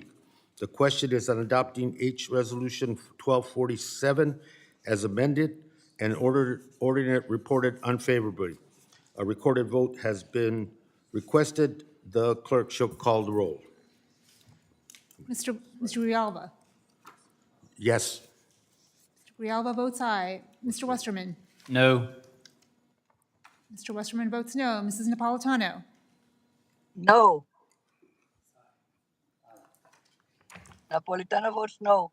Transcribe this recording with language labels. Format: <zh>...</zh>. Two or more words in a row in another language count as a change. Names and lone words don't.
<en>The question is on adopting H Resolution 1247 as amended and ordering it reported unfavorably. A recorded vote has been requested. The clerk shall call the roll. Mr. Grijalva. Yes. Mr. Grijalva votes aye. Mr. Westerman. No. Mr. Westerman votes no. Mrs. Napolitano. No. Napolitano votes no.</en>